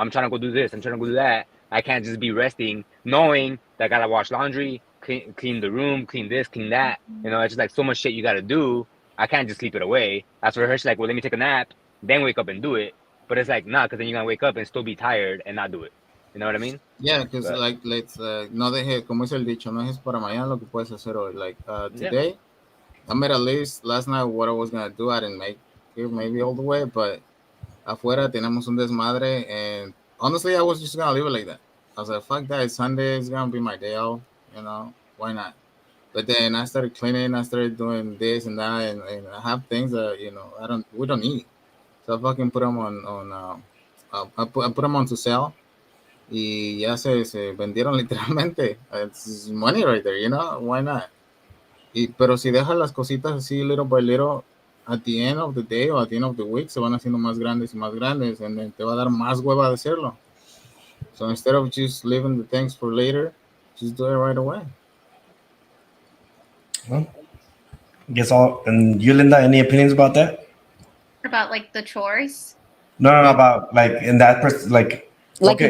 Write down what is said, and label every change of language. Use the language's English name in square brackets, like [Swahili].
[English] I'm trying to go do this. I'm trying to go do that. I can't just be resting, knowing that I gotta wash laundry, clean the room, clean this, clean that. You know, it's just like so much shit you gotta do. I can't just sleep it away. That's where her, she's like, well, let me take a nap, then wake up and do it. But it's like, nah, because then you're gonna wake up and still be tired and not do it. You know what I mean? Yeah, because like, let's [Spanish] no deje, como es el dicho, no es para mañana lo que puedes hacer hoy. [English] Like today, I made a list last night what I was gonna do. I didn't make it maybe all the way, but [Spanish] afuera tenemos un desmadre, [English] and honestly, I was just gonna leave it like that. I was like, fuck that, Sunday is gonna be my day off. You know, why not? But then I started cleaning, I started doing this and that, and I have things that, you know, we don't need. So I fucking put them I put them on to sell, [Spanish] y ya se vendieron literalmente. [English] It's money right there, you know, why not? [Spanish] Pero si dejas las cositas así [English] little by little, at the end of the day or at the end of the week [Spanish] se van haciendo más grandes y más grandes, [English] and then [Spanish] te va a dar más hueva de hacerlo. [English] So instead of just leaving the things for later, just do it right away. Well, guess all. And you, Linda, any opinions about that? About like the chores? No, about like in that person, like okay.